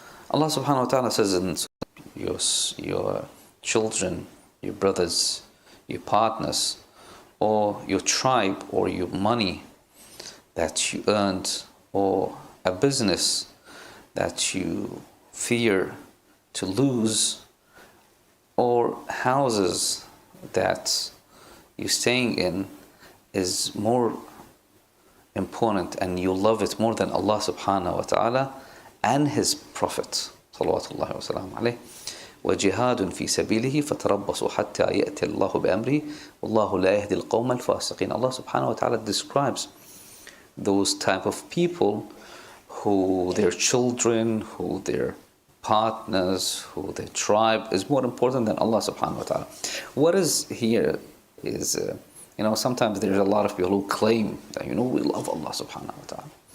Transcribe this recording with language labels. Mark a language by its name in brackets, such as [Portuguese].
[English] Allah subhanahu wa ta'ala says in your children, your brothers, your partners, or your tribe, or your money that you earned, or a business that you fear to lose, or houses that you're staying in is more important and you love it more than Allah subhanahu wa ta'ala and His Prophet salawatullahi wa salam alayhi. [Arabic] وجهاد في سبيله فتربصوا حتى يأتي الله بأمره والله لا يهدي القوم الفاسقين. [English] Allah subhanahu wa ta'ala describes those type of people who their children, who their partners, who their tribe is more important than Allah subhanahu wa ta'ala. What is here is, sometimes there's a lot of people who claim that, we love Allah subhanahu wa ta'ala.